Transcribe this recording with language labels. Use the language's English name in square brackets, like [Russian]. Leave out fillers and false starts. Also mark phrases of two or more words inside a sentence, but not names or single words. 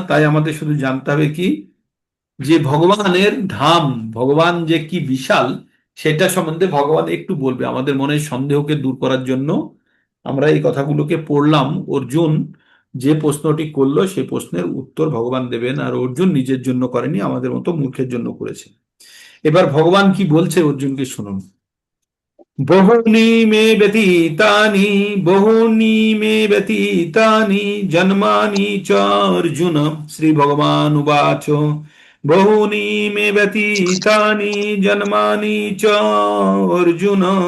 [Bangla] তাই আমাদের শুধু জানতে হবে কি, যে ভগবানের ধাম, ভগবান যে কি বিশাল, সেটা সম্বন্ধে ভগবান একটু বলবে। আমাদের মনের সন্দেহকে দূর করার জন্য আমরা এই কথাগুলোকে পড়লাম। অর্জুন যে প্রশ্নটি করলো সেই প্রশ্নের উত্তর ভগবান দেবেন, আর অর্জুন নিজের জন্য করেনি, আমাদের মতো মূর্খের জন্য করেছে। এবার ভগবান কি বলছে অর্জুনকে শুনুন। [Sanskrit] বহুনি মে ব্যতীতানি, বহুনি মে ব্যতীতানি জন্মানি চ অর্জুন, শ্রী ভগবান উবাচ বহুনি মে ব্যতীতানি জন্মানি চ অর্জুন,